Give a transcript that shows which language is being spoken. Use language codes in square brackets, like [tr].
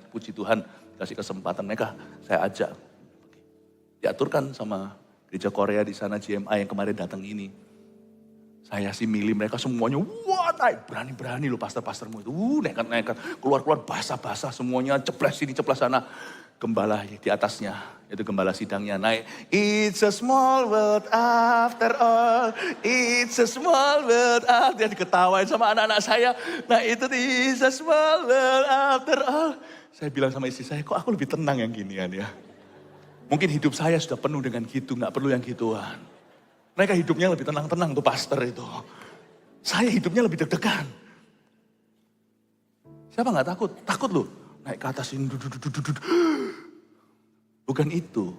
[id] Puji Tuhan kasih kesempatan mereka. Saya ajak. Diaturkan sama gereja Korea di sana GMI yang kemarin datang ini. Saya sih milih mereka semuanya. Wah berani-berani loh pastor-pastormu itu. Nekat-nekat. Keluar-keluar basah-basah semuanya. Ceplas sini, ceplas sana. Gembala di atasnya, itu gembala sidangnya naik. [en] It's a small world after all, it's a small world after. [id] Dia diketawain sama anak-anak saya. Nah itu [en] it's a small world after all. [id] Saya bilang sama istri saya, kok aku lebih tenang yang ginian ya. Mungkin hidup saya sudah penuh dengan gitu, gak perlu yang gituan. Mereka hidupnya lebih tenang-tenang tuh pastor itu. Saya hidupnya lebih deg-degan. Siapa gak takut? Takut loh. Naik ke atas ini, bukan itu.